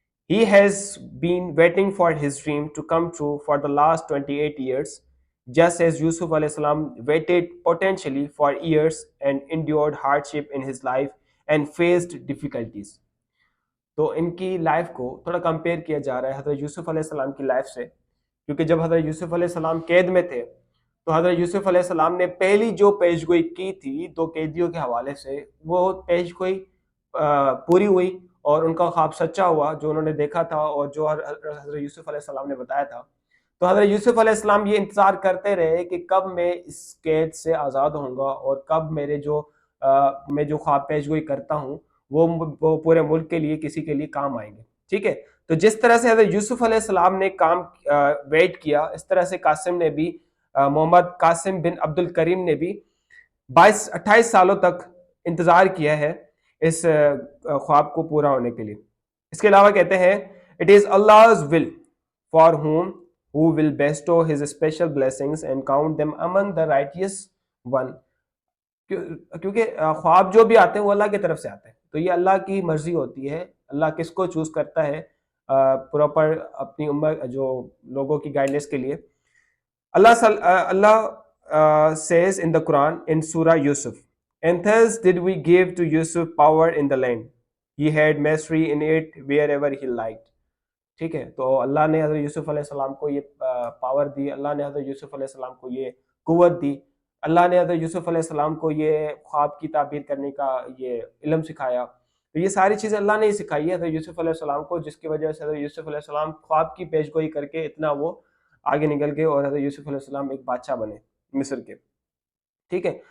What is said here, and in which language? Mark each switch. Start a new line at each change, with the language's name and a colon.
English: He has been waiting for his dream to come true for the last 28 years, just as Yusuf alayhi salam waited potentially for years and endured hardship in his life and faced difficulties.
Urdu: تو ان کی life کو تھوڑا compare کیا جا رہا ہے حضرت یوسف علیہ السلام کی لائف سے, کیونکہ جب حضرت یوسف علیہ السلام قید میں تھے تو حضرت یوسف علیہ السلام نے پہلی جو پیش گوئی کی تھی دو قیدیوں کے حوالے سے, وہ پیش گوئی پوری ہوئی اور ان کا خواب سچا ہوا جو انہوں نے دیکھا تھا اور جو حضرت یوسف علیہ السلام نے بتایا تھا. تو حضرت یوسف علیہ السلام یہ انتظار کرتے رہے کہ کب میں اس قید سے آزاد ہوں گا اور کب میں جو خواب پیش گوئی کرتا ہوں وہ پورے ملک کے لیے کسی کے لیے کام آئیں گے. ٹھیک ہے, تو جس طرح سے حضرت یوسف علیہ السلام نے کام ویٹ کیا, اس طرح سے قاسم نے بھی, محمد قاسم بن عبد الکریم نے بھی 28 سالوں تک انتظار کیا ہے اس خواب کو پورا ہونے کے لیے. اس کے علاوہ کہتے ہیں
English: it is Allah's will for whom who will bestow his special blessings and count them among the righteous one.
Urdu: کیونکہ خواب جو بھی آتے ہیں وہ اللہ کی طرف سے آتے ہیں, تو یہ اللہ کی مرضی ہوتی ہے, اللہ کس کو چوز کرتا ہے پراپر اپنی امت جو لوگوں کی گائیڈنس کے لیے.
English: Allah says in the Quran in Surah Yusuf, and thus did we give to Yusuf power in the land. He had mastery in it wherever he liked.
Urdu: ٹھیک ہے, تو اللہ نے حضرت یوسف علیہ السلام کو یہ پاور دی, اللہ نے حضرت یوسف علیہ السلام کو یہ قوت دی, اللہ نے حضرت یوسف علیہ السلام کو یہ خواب کی تعبیر کرنے کا یہ علم سکھایا. تو یہ ساری چیزیں اللہ نے ہی سکھائی ہے حضرت یوسف علیہ السلام کو, جس کی وجہ سے حضرت یوسف علیہ السلام خواب کی پیش گوئی کر کے اتنا وہ آگے نکل گئے اور حضرت یوسف علیہ السلام ایک بادشاہ بنے مصر کے. ٹھیک ہے.